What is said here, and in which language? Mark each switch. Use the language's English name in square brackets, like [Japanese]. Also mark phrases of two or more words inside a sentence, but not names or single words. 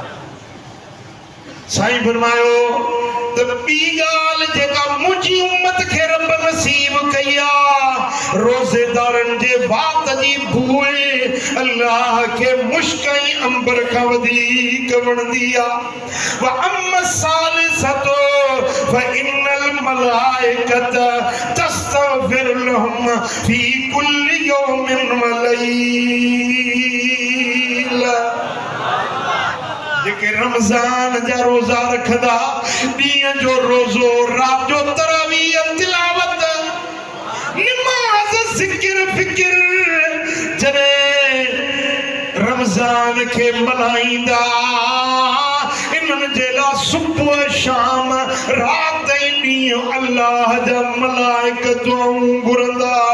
[Sindhi] साईं फरमायो त ॿी ॻाल्हि जेका मुंहिंजी उम्मत खे रब नसीब कई आहे, रोज़ेदारनि जे बात जी बूए अल्लाह खे मुश्क ऐं अंबर खां वधीक वणंदी आहे। [Arabic] وأما الثالثة فإن الملائكة تستغفر لهم في كل يوم وليلة. [Sindhi] जेके रमज़ान जा रोज़ा रखंदा, ॾींहं जो रोज़ो, राति जो तरावीह, तिलावत, निमाज़, ज़िक्र, फ़िक्र, जॾहिं रमज़ान खे मल्हाईंदा, इन्हनि जे लाइ सुबुह शाम राति ऐं ॾींहुं अल्लाह जा मलाइक दुआऊं घुरंदा।